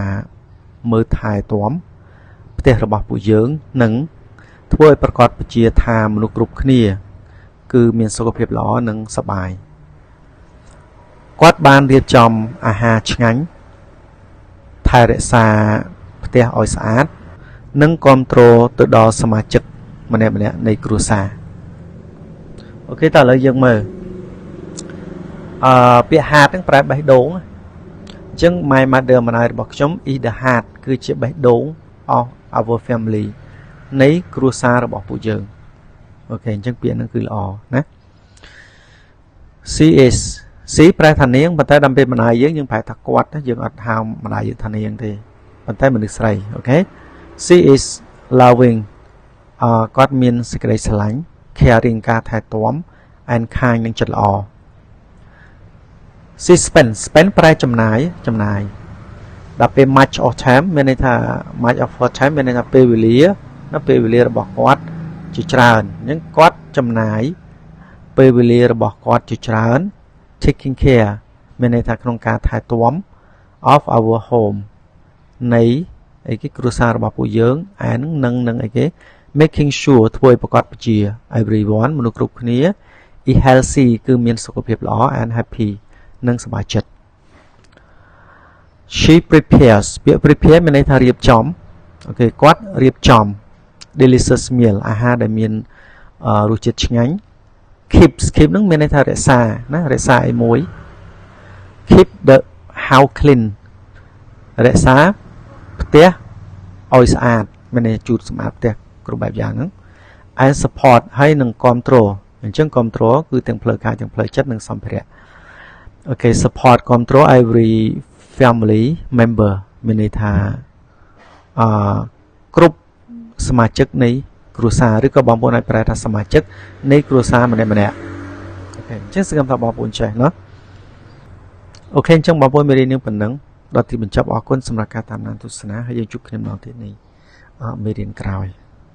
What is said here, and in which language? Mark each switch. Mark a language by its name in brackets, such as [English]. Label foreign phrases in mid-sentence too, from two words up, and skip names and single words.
[Khmer] មើលថែទាំផ្ទះរបស់ពួកយើងនិងធ្វើឲ្យប្រកបជាថាមនុស្សគ្រប់គ្នាគឺមានសុខភាពល្អនិងសប្បាយគាត់បានរៀបចំអាហារឆ្ងាញ់ថែរក្សាផ្ទះឲ្យស្អាតនិងគ្រប់គ្រងទៅដល់សមាជិកម្នាក់ៗនៃគ្រួសារអូខេតើឥឡូវយើងមើល ពាក្យ heart ហ្នឹងប្រែបេះដូងអញ្ចឹង [English] my mother [Khmer] ម្ដាយរបស់ខ្ញុំ [English] is the heart [Khmer] គឺជាបេះដូង [English] of our family [Khmer] នៃគ្រួសាររបស់ពួកយើងអូខេអញ្ចឹងពាក្យហ្នឹងគឺល្អណា [English] she is she [Khmer] ប្រែថានាងប៉ុន្តែដល់ពេលម្ដាយយើងប្រែថាគាត់យើងអត់ហៅម្ដាយយើងថានាងទេប៉ុន្តែមនុស្សស្រីអូខេ [English] she is loving [Khmer] គាត់មានសេចក្តីស្រឡាញ់ caring ការថែទាំ [English] and kind [Khmer] នឹងចិត្តល្អ [English] she spend [Khmer] ប្រែចំណាយដល់ពេល [English] much of time [Khmer] មានន័យថា [English] much of her time [Khmer] មានន័យថាពេល វេលារបស់គាត់ជាច្រើនអញ្ចឹងគាត់ចំណាយពេលវេលារបស់គាត់ជាច្រើន [English] taking care [Khmer] មានន័យថាក្នុងការថែទាំ [English] of our home [Khmer] នៃអីគេគ្រួសាររបស់ពួកយើង and នឹងអីគេ [English] making sure [Khmer] ធ្វើឲ្យប្រកបជា everyone មនុស្សគ្រប់គ្នា [English] is healthy [Khmer] គឺមានសុខភាពល្អ [English] and happy [Khmer] និងសប្បាយចិត្ត [English] she prepares [Khmer] ពាក្យ prepare មានន័យថារៀបចំអូខេគាត់រៀបចំ [English] delicious meal [Khmer] អាហារដែល មានរសជាតិឆ្ងាញ់ keep នឹងមានន័យថារក្សាណារក្សាអីមួយ [English] keep the house clean [Khmer] រក្សាផ្ទះឲ្យស្អាតមានន័យជូតសម្អាតផ្ទះគ្រប់បែបយ៉ាងហ្នឹង [English] and support [Khmer] ហើយនឹងគ្រប់គ្រងអញ្ចឹងគ្រប់គ្រងគឺទាំងផ្លូវកាយទាំងផ្លូវចិត្តនិងសម្ភារៈអូខេ support គ្រប់គ្រង [English] every family member [Khmer] មានន័យថា គ្រប់សមាជិកនៃគ្រួសារឬក៏បងប្អូនអាចប្រែថាសមាជិកនៃគ្រួសារម្នាក់អូខេអញ្ចឹងសង្ឃឹមថាបងប្អូនចេះណាអូខេអញ្ចឹងបងប្អូនមេរៀននេះប៉ុណ្ណឹងដល់ទីបញ្ចប់អរគុណសម្រាប់ការតាមដានទស្សនាហើយយើងជួបគ្នាម្ដងទៀតនេះមេរៀនក្រោយ